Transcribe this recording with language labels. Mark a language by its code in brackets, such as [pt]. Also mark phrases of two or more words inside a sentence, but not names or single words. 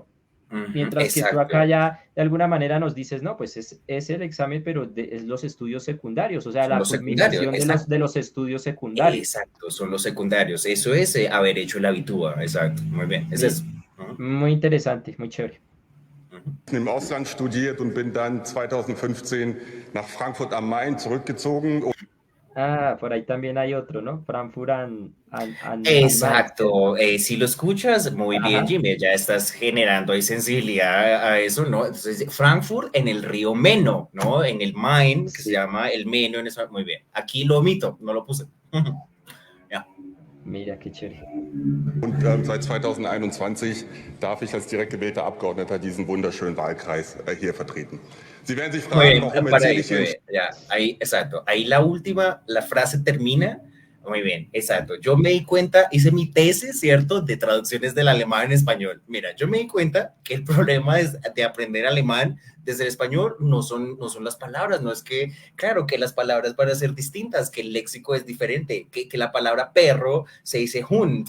[es] Mientras que tú acá ya de alguna manera nos dices, no, pues es el examen, pero es los estudios secundarios, o sea, la culminación de los estudios secundarios. Exacto, son los secundarios, eso es haber hecho el Abitur, exacto, muy bien, es eso. Muy interesante, muy chévere. [de] Im Ausland studiert und bin dann 2015 nach Frankfurt am Main zurückgezogen. [es] Ah, por ahí también hay otro, ¿no? Frankfurt an Main. Exacto, si lo escuchas muy bien, Ajá. Jimmy, ya estás generando ahí sensibilidad a eso, ¿no? Entonces, Frankfurt en el río Meno, ¿no? En el Main, que se Sí. llama el Meno, muy bien. Aquí lo omito, no lo puse. Ya. Mira qué chévere. [de] Und seit 2021 darf ich als direkt gewählter Abgeordneter diesen wunderschönen Wahlkreis hier vertreten. Sie werden sich [es] Muy [de] fragen, [es] bien, [de] warum [es] para [de] erzähle [es] ahí, [de] ich [es] muy [de] hier. [es] bien, ya, ahí, exacto. Ahí la última, la frase termina. Muy bien, exacto. Yo me di cuenta, hice mi tesis, ¿cierto?, de traducciones del alemán en español. Mira, yo me di cuenta que el problema es de aprender alemán desde el español no son las palabras, no es que, claro, que las palabras van a ser distintas, que el léxico es diferente, que la palabra perro se dice Hund.